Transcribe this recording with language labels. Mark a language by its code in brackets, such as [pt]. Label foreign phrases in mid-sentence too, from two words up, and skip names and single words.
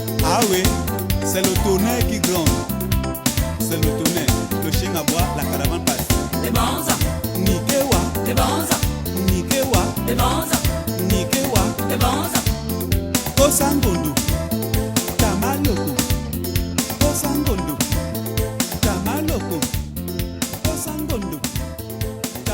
[fr] Ah oui, c'est le tonnerre qui gronde. C'est le tonnerre. Le chien aboie, la caravane passe. Les banza, Nikewa, les banza, Nikewa, les banza, Nikewa, les banza. Kosangondo, Tamaloko, Kosangondo, Tamaloko, Kosangondo, Tamaloko.